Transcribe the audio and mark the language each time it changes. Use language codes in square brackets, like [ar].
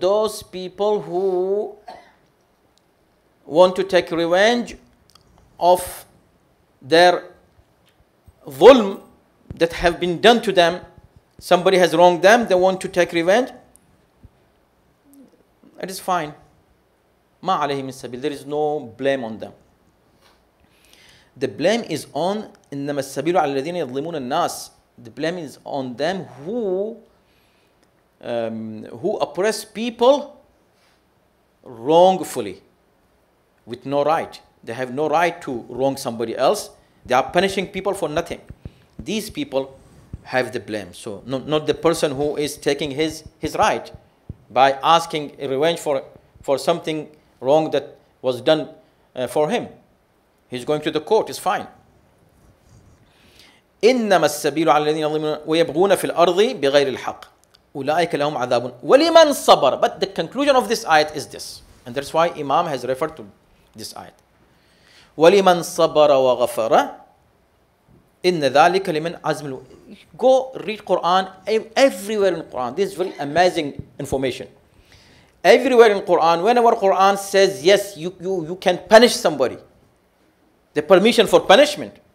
[en] Those people who want to take revenge of their dhulm that have been done to them. Somebody has wronged them, they want to take revenge. It is fine. [ar] مَا عَلَيْهِمْ مِنْ سَبِيلٍ. [en] There is no blame on them. The blame is on [ar] إِنَّمَا السَّبِيلُ عَلَى الَّذِينَ يَظْلِمُونَ النَّاسِ. [en] The blame is on them who oppress people wrongfully, with no right. They have no right to wrong somebody else. They are punishing people for nothing. These people have the blame. So not the person who is taking his right by asking revenge for something wrong that was done for him. He's going to the court, it's fine. [ar] إنما السبيل على الذين يظلمون ويبغون في الأرض بغير الحق أولئك لهم عذاب ولمن صبر. [en] But the conclusion of this ayat is this, and that's why Imam has referred to this ayat. [ar] وَلِمَنْ صَبَرَ وَغَفَرَ إِنَّ ذَلِكَ لِمَنْ عَزْمِ. [en] Go read Quran everywhere in Quran. This is very amazing information. Everywhere in Quran, whenever Quran says, yes, you can punish somebody, the permission for punishment.